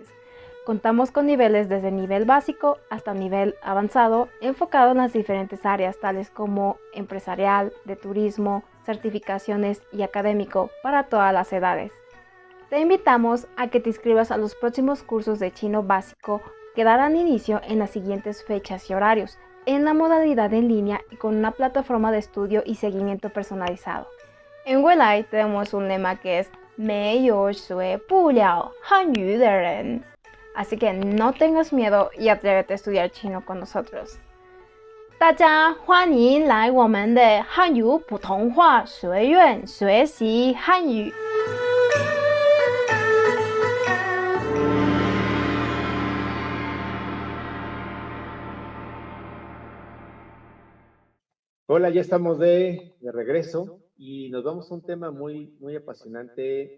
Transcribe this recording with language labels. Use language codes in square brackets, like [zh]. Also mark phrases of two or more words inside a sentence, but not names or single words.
[es] Contamos con niveles desde nivel básico hasta nivel avanzado, enfocado en las diferentes áreas, tales como empresarial, de turismo, certificaciones y académico, para todas las edades. Te invitamos a que te inscribas a los próximos cursos de chino básico que darán inicio en las siguientes fechas y horarios, en la modalidad en línea y con una plataforma de estudio y seguimiento personalizado. En Welai tenemos un lema que es [zh] 没有学不了汉语的人. [es] Así que no tengas miedo y atrévete a estudiar chino con nosotros. [zh] 大家欢迎来我们的汉语普通话学院学习汉语。 [es] Hola, ya estamos de regreso y nos vamos a un tema muy apasionante.